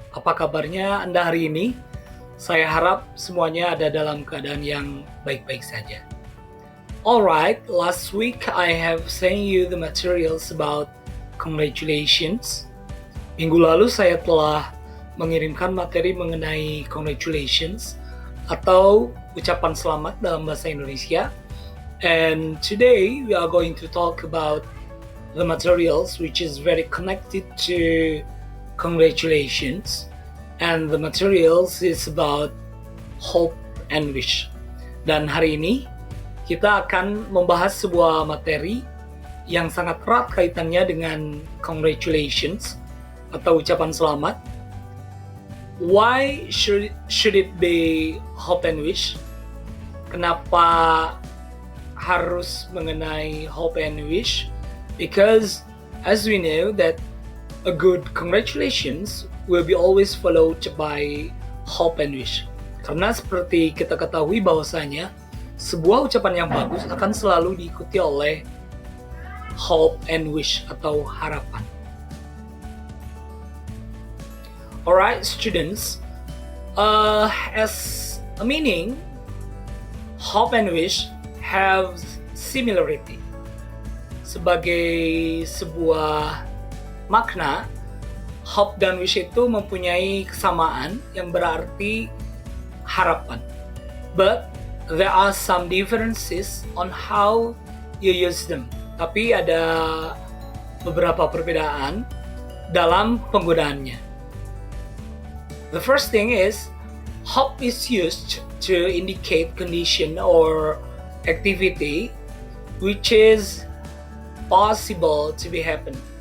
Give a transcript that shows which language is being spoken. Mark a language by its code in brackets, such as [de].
[id] Apa kabarnya Anda hari ini? Saya harap semuanya ada dalam keadaan yang baik-baik saja. [en] Alright, last week I have sent you the materials about congratulations. [id] Minggu lalu saya telah mengirimkan materi mengenai congratulations atau ucapan selamat dalam bahasa Indonesia. [en] And today we are going to talk about the materials which is very connected to congratulations. And the materials is about hope and wish. [id] Dan hari ini kita akan membahas sebuah materi yang sangat erat kaitannya dengan congratulations atau ucapan selamat. [en] Why should it be hope and wish? [id] Kenapa harus mengenai hope and wish? [en] Because as we know that a good congratulations will be always followed by hope and wish. [id] Karena seperti kita ketahui bahwasanya sebuah ucapan yang bagus akan selalu diikuti oleh hope and wish atau harapan. [en] Alright, students, as a meaning, hope and wish have similarity. [id] Sebagai sebuah makna, hope dan wish itu mempunyai kesamaan yang berarti harapan. [en] But there are some differences on how you use them. [id] Tapi ada beberapa perbedaan dalam penggunaannya. [en] The first thing is, hope is used to indicate condition or activity which is possible to be happen.